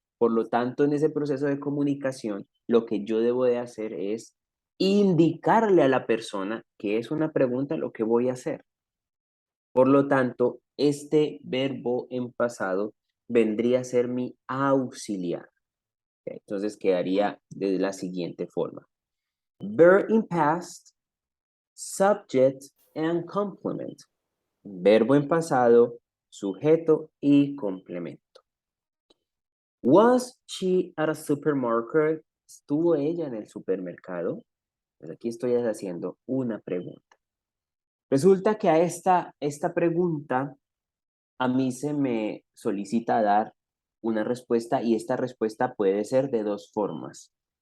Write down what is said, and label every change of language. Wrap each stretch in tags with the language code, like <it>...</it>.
<es>Por lo tanto, en ese proceso de comunicación, lo que yo debo de hacer es indicarle a la persona que es una pregunta lo que voy a hacer. Por lo tanto, este verbo en pasado vendría a ser mi auxiliar. Entonces quedaría de la siguiente forma.</es> <en>Verb in past, subject and complement.</en> <es>Verbo en pasado, sujeto y complemento.</es> <en>Was she at a supermarket?</en> <es>¿Estuvo ella en el supermercado? Pues aquí estoy haciendo una pregunta. Resulta que a esta pregunta a mí se me solicita dar una respuesta y esta respuesta puede ser de dos formas.</es>